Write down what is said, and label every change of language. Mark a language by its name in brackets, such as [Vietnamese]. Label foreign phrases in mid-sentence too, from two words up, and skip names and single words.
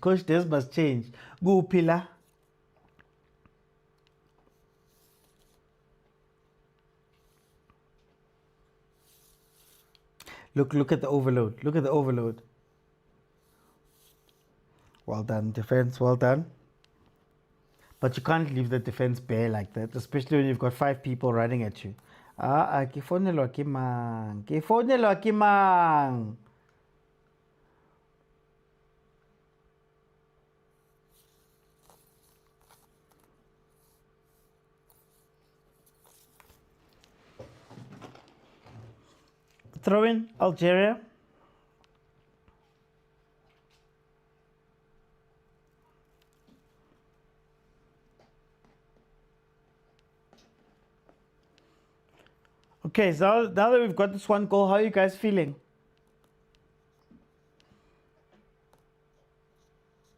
[English] Coach Des must change. Go Pila. Look at the overload. Look at the overload. Well done, defense. Well done. But you can't leave the defense bare like that, especially when you've got 5 people running at you. [Northern Sotho] Ke fonelwa ke mang. [English] Throw in Algeria. Okay, so now that we've got this 1 goal, how are you guys feeling?